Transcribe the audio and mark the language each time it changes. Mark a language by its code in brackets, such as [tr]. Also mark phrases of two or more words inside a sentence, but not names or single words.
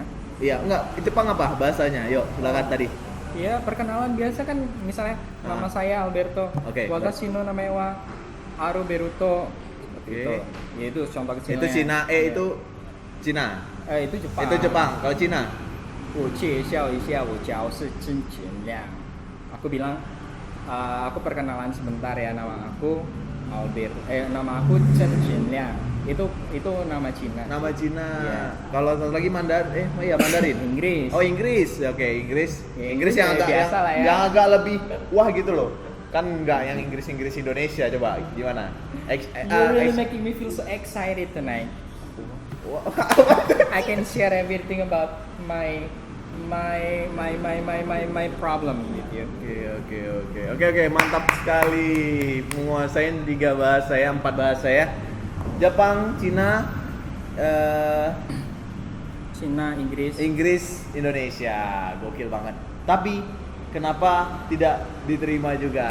[id] Iya, enggak. Jepang apa bahasanya? Yuk, silakan tadi. Iya, perkenalan biasa kan, misalnya nama saya Alberto. Oke. [ja] 私の名前はアルベルト. [id] Oke. Gitu. Ya itu contoh kecilnya. Itu Cina, itu Cina. Itu Jepang. Itu Jepang. Kalau Cina? [zh] 我介绍一下，我叫是真简亮。 [id] Aku bilang, aku perkenalan sebentar ya, nama aku nama aku Chen Jinliang. Itu nama Cina. Nama Cina. Iya. Kalau satu lagi Mandarin. Inggris. Oh, Inggris. Oke, Inggris. Ya, Inggris yang Inggris agak biasa lah ya. yang agak lebih wah gitu loh. Kan enggak yang Inggris Indonesia, coba gimana? [en] You're really making me feel so excited tonight. I can share everything about my problem with you. [id] Oke, mantap sekali. Menguasain 3 bahasa ya, 4 bahasa ya. Jepang, Cina, Cina, Inggris, Indonesia. Gokil banget. Tapi kenapa tidak diterima juga?